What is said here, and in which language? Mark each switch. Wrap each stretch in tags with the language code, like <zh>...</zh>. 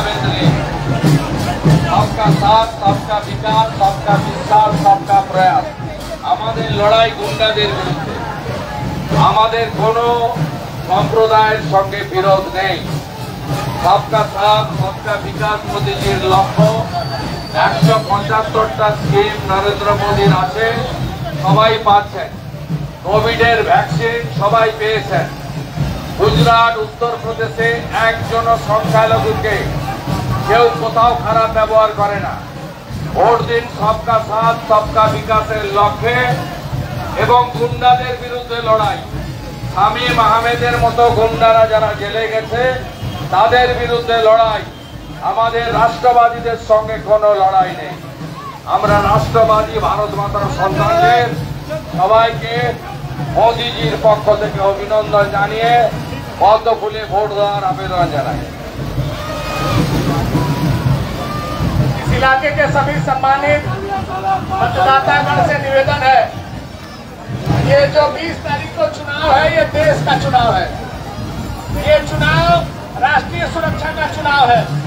<hi>साथ, सबका विकास, सबका विश्वास, सबका प्रयास।</hi> <bn>আমাদের লড়াই গুন্ডাদের বিরুদ্ধে। আমাদের কোনো সম্প্রদায়ের সঙ্গে বিরোধ নেই।</bn> <hi>सबका साथ, सबका विकास</hi> <bn>মোদিজির লক্ষ্য। 175টা স্কিম নরেন্দ্র মোদির আছে, সবাই পাচ্ছেন। কোভিডের ভ্যাকসিন সবাই পেয়েছেন। গুজরাট, উত্তরপ্রদেশে একজন সংখ্যালঘুকে কেউ কোথাও খারাপ ব্যবহার করে না। ভোট দিন</bn> <hi>सबका साथ, सबका</hi> <bn>বিকাশের লক্ষ্যে এবং গুন্ডাদের বিরুদ্ধে লড়াই। শামীম আহমেদের মতো গুন্ডারা যারা জেলে গেছে তাদের বিরুদ্ধে লড়াই। আমাদের রাষ্ট্রবাদীদের সঙ্গে কোনো লড়াই নেই। আমরা রাষ্ট্রবাদী ভারত মাতার সন্তানদের সবাইকে মোদিজির পক্ষ থেকে অভিনন্দন জানিয়ে পদ্ম ফুলে ভোট দেওয়ার আবেদন জানাই।</bn> <hi>इस इलाके के सभी सम्मानित मतदातागण से निवेदन है, ये जो 20 तारीख को चुनाव है ये देश का चुनाव है। ये चुनाव राष्ट्रीय सुरक्षा का चुनाव है।</hi>